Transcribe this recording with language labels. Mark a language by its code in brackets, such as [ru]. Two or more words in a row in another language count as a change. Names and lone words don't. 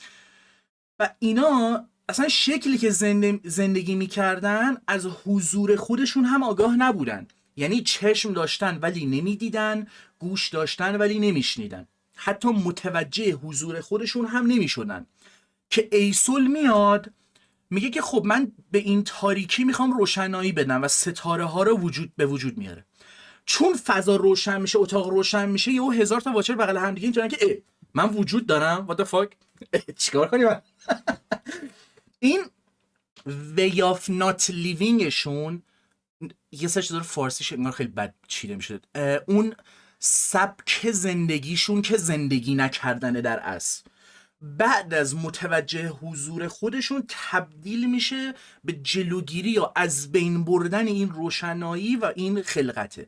[fa] و اینا اصلا شکلی که زندگی میکردن از حضور خودشون هم آگاه نبودن، یعنی چشم داشتن ولی نمیدیدن، گوش داشتن ولی نمیشنیدن، حتی متوجه حضور خودشون هم نمیشدن. که ایسول میاد میگه که خب من به این تاریکی میخوام روشنایی بدم و ستاره ها رو به وجود میاره. چون فضا روشن میشه، اتاق روشن میشه، یهو 1000 تا واچر بغل هم دیگه اینجوریه که من وجود دارم، [en] what the fuck [fa] چیکار کنیم من؟ این [en] way of not living [fa] شون یه سه چیز فارسیش انگار خیلی بد چیده میشه، اون سبک زندگیشون که زندگی نکردنه در اصل، بعد از متوجه حضور خودشون تبدیل میشه به جلوگیری یا از بین بردن این روشنایی و این خلقته.